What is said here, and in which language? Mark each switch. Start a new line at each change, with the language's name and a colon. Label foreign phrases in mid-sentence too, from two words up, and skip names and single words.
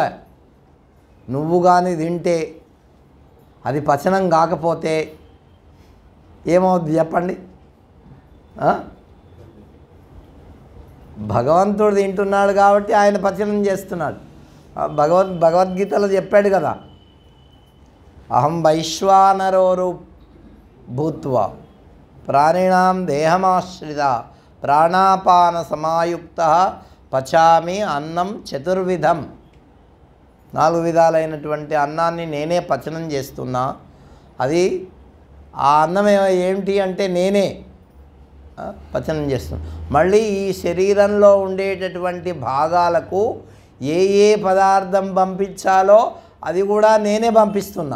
Telugu: నువ్వు కానీ తింటే అది పచనం కాకపోతే ఏమవుద్ది చెప్పండి? భగవంతుడు తింటున్నాడు కాబట్టి ఆయన పచనం చేస్తున్నాడు. భగవద్గీతలో చెప్పాడు కదా,
Sanskrit: అహం వైశ్వానరో భూత్వా ప్రాణినాం దేహమాశ్రిత ప్రాణాపాన సమాయుక్త పచామి అన్నం చతుర్విధం.
Telugu: 4 విధాలైనటువంటి అన్నాన్ని నేనే పచనం చేస్తున్నా. అది ఆ అన్నం ఏమిటి అంటే నేనే పచనం చేస్తున్నా. మళ్ళీ ఈ శరీరంలో ఉండేటటువంటి భాగాలకు ఏ పదార్థం పంపించాలో అది కూడా నేనే పంపిస్తున్నా.